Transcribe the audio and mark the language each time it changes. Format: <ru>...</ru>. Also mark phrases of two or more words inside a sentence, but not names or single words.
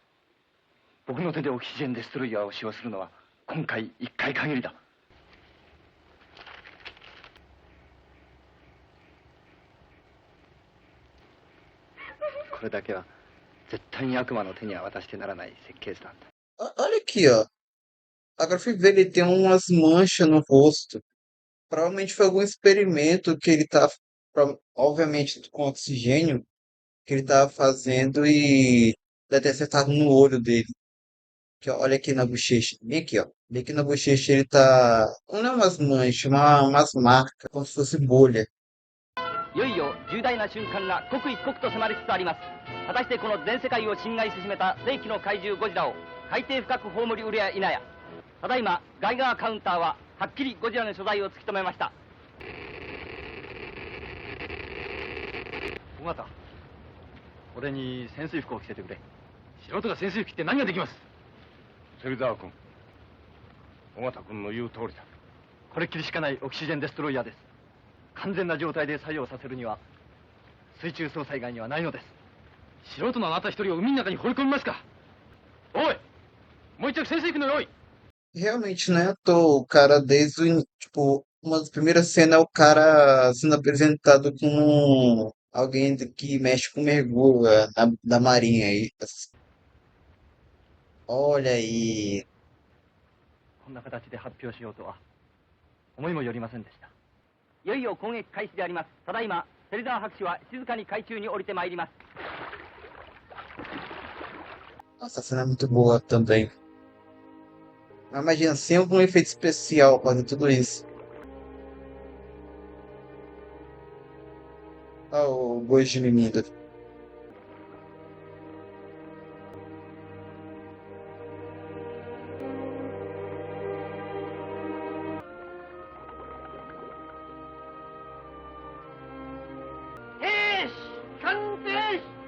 <ja>僕の手でオキシジェンデストロイヤーを使用するのは今回1回限りだ。これだけは絶対に悪魔の手には渡してならない設計図なんだ。</ja> <pt>Olha aqui, ó. Agora fui ver, ele tem umas manchas no rosto. Provavelmente foi algum experimento que ele tá, obviamente, com oxigênio, que ele tava fazendo e deve ter acertado no olho dele. Que, ó, olha aqui na bochecha. Bem aqui, ó. Bem aqui na bochecha ele tá. Não é umas manchas, umas marcas, como se fosse bolha.</pt> <ja>いよいよ重大な瞬間が刻一刻と迫りつつあります。果たしてこの全世界を侵害し始めた世紀の怪獣ゴジラを海底深く葬りうるや否や。ただいまガイガーカウンターははっきりゴジラの所在を突き止めました。尾形、俺に潜水服を着せてくれ。素人が潜水服着て何ができます？芹沢君、尾形君の言う通りだ。これっきりしかないオキシジェンデストロイヤーです。完全な状態で作用させるには水中操作以外にはないのです。素人のあなた一人を海の中に放り込みますか？おい、もう一着潜水服の用意。</ja> <pt>Realmente, não é à toa. O cara, desde o. Tipo, uma das primeiras cenas é o cara sendo apresentado como alguém que mexe com mergulho da marinha aí. Olha aí.</pt> <ja>こんな形で発表しようとは思いもよりませんでした。いよいよ攻撃開始であります。ただいま芹沢博士は静かに海中に降りてまいります。</ja> <pt>Nossa, a cena é muito boa também. Mas imagina, sem algum efeito especial fazer tudo isso. Olha o gosto de mimida.</pt> <ja>兵士完成。</ja>